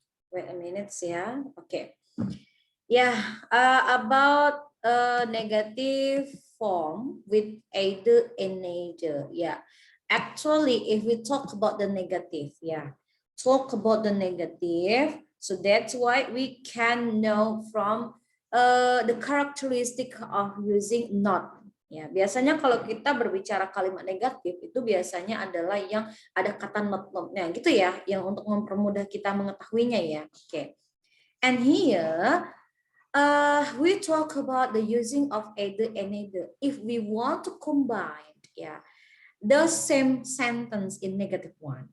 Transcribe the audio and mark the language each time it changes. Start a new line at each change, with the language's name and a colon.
English: Wait a minute, yeah. Okay. Yeah, about negative form with either and neither. Yeah. Actually, if we talk about the negative, yeah, talk about the negative. So that's why we can know from the characteristic of using not.
Indonesian: Ya, biasanya kalau kita berbicara kalimat negatif itu biasanya adalah yang ada kata not-notnya gitu ya, yang untuk mempermudah kita mengetahuinya ya. Oke.
English: And here we talk about the using of either and neither. If we want to combine, the same sentence in negative one.